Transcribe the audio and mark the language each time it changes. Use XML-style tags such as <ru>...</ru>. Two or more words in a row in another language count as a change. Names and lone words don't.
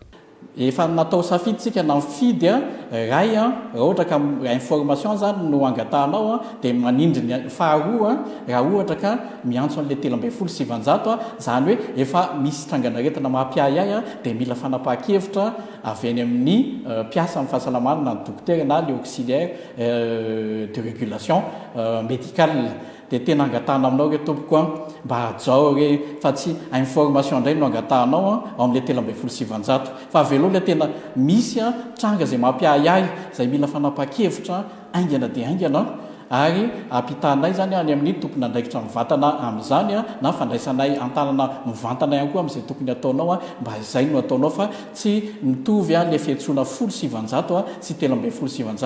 <mg>Efa natao safiditsika na mifidy ray raha ohatra ka information zany no angatahanao dia manindry ny faharoa raha ohatra ka miantso an'ilay 3,700 zany hoe efa misy trangana aretina mampiayay dia mila fanapahan-kevitra avy any amin'ny mpiasa amin'ny fahasalamana na ny dokotera na</mg> <fr>le auxiliaire de régulation médicale</fr> <mg>dia tena angatahana aminao re tompoko mba ajao re fa tsy information indray no angatahanao ao amin'ilay 3,700 fa aveloha ilay tena misy tranga izay mampiayay izay mila fanapahan-kevitra aingana dia aingana ary ampitanay zany any amin'ny tompona andraikitra mivantana amin'izany na fandraisanay antanana mivantana ihany koa amin'izay tokony ataonao mba izay no ataonao fa tsy mitovy le fiantsoana 700 sy 3,700.</mg>